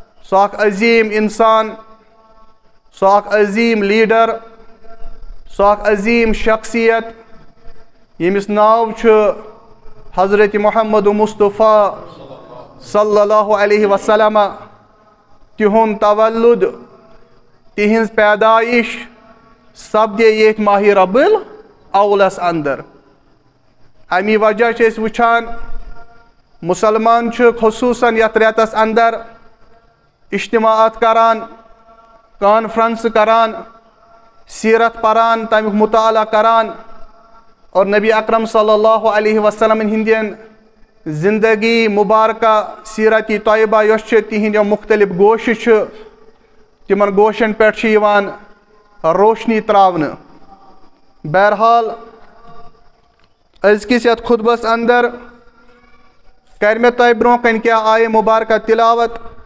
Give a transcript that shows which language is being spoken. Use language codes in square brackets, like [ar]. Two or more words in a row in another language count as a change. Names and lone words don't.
[ks] سُہ اکھ عظیٖم اِنسان، سُہ اکھ عظیٖم لیٖڈر، سُہ اکھ عظیٖم شخصیت ییٚمِس ناو چھُ حضرت محمد مصطفیٰ [ar] صلی اللہ علیہ وسلم. [ks] تِہُنٛد تولُد، تِہنٛز پیدائش سپدے ییٚتھۍ ماہِ ربیع الاولس اندر. امی وجہ چھِ أسۍ وٕچھان مُسلمان چھُ خصوٗصاً یتھ رٮ۪تس اندر اجتماعات کران، کانفرنس کران، سیرت پران، تمیُک مطالعہ کران اور نبی اکرم [ar] صلی اللہ علیہ وسلم [ks] ہندین زندگی مبارکہ سیرتی طیبہ یۄس چھِ تِہنٛدیو مختلف گوشہِ چھِ تِمن گوشن پٮ۪ٹھ چھِ یِوان روشنی تراونہٕ. بہرحال أزکِس یتھ خطبس اندر کر مےٚ تۄہہِ برونٛہہ کنہِ کینٛہہ آیے مبارکہ تلاوت.